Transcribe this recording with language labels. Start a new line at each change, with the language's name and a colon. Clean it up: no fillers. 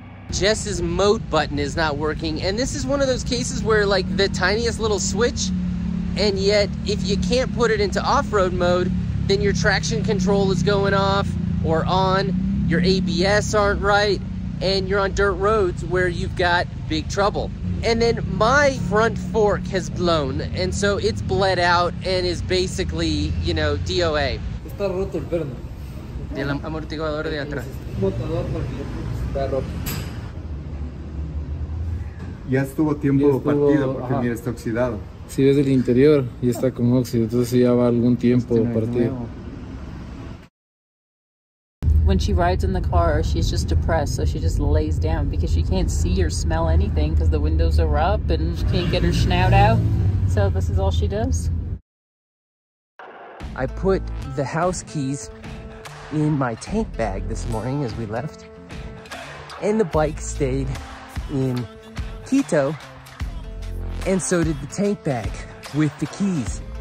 English: Jess's mode button is not working, and this is one of those cases where like the tiniest little switch, and yet if you can't put it into off-road mode, then your traction control is going off or on, your ABS aren't right, and you're on dirt roads where you've got big trouble. And then my front fork has blown, and so it's bled out and is basically, you know, DOA.
Spanish: Está roto el perno. El amortiguador de atrás. Botador porque está roto. Ya estuvo tiempo partido porque mira, está oxidado. Sí, es del interior y está con óxido, entonces ya va algún tiempo partido.
English: When she rides in the car, she's just depressed, so she just lays down because she can't see or smell anything because the windows are up and she can't get her snout out. So this is all she does. I put the house keys in my tank bag this morning as we left, and the bike stayed in Quito, and so did the tank bag with the keys.